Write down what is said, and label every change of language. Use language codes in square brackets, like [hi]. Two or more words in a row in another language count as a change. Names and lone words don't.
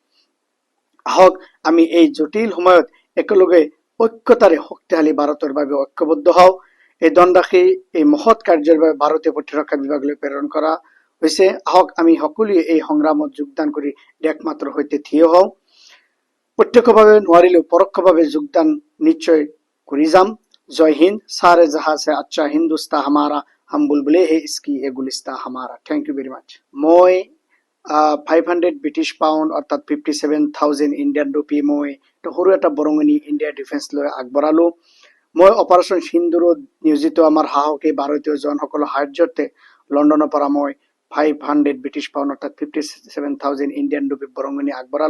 [as] আহক আমি এই জটিল সময়ত একেলগে ঐক্যতাৰে শক্তিশালী ভাৰতৰ বাবে ঐক্যবদ্ধ হওঁ। এই ধনৰাশি এই মহৎ কাৰ্যৰ বাবে ভাৰতীয় প্ৰতিৰক্ষা বিভাগলৈ প্ৰেৰণ কৰা হৈছে। আহক আমি সকলোৱে এই সংগ্ৰামত যোগদান কৰি দেশমাতৃৰ সৈতে থিয় হওঁ। প্ৰত্যক্ষভাৱে নোৱাৰিলেও পৰোক্ষভাৱে যোগদান নিশ্চয় কৰি যাম। জয় হিন্দ। [hi] सारे जहां से अच्छा हिंदुस्तान हमारा, हम बुलबुले हैं इसकी ये गुलिस्तान हमारा। [en] thank you very much. [as] মই 500 [en] British pound [as] অৰ্থাৎ 57,000 [en] Indian rupee [as] মই সৰু এটা বৰঙণি [en] India defence [as] লৈ আগবঢ়ালো। মই অপাৰেশ্যন সিন্দুৰত নিয়োজিত আমাৰ সাহসী ভাৰতীয় জনসকলৰ সাহায্যতে লণ্ডনৰ পৰা মই 500 [en] British pound [as] অৰ্থাৎ 57,000 [en] Indian rupee [as] বৰঙণি আগবঢ়ালো।